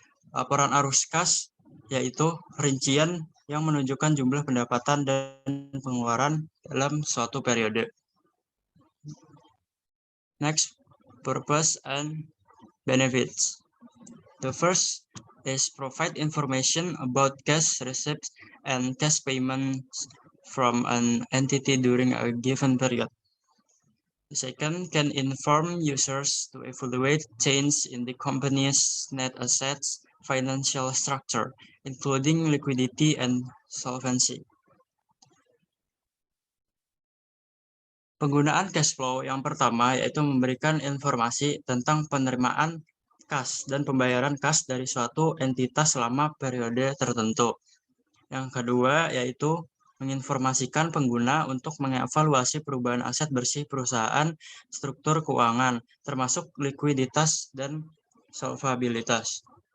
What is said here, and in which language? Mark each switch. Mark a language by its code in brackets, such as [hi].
[id] Laporan arus kas yaitu rincian yang menunjukkan jumlah pendapatan dan pengeluaran dalam suatu periode. [en] Next, purpose and benefits. The first is provide information about cash receipts and cash payments from an entity during a given period. The second can inform users to evaluate change in the company's net assets, financial structure, including liquidity and solvency. [id] Penggunaan cash flow yang pertama yaitu memberikan informasi tentang penerimaan kas dan pembayaran kas dari suatu entitas selama periode tertentu. Yang kedua yaitu menginformasikan pengguna untuk mengevaluasi perubahan aset bersih perusahaan, struktur keuangan, termasuk likuiditas dan solvabilitas.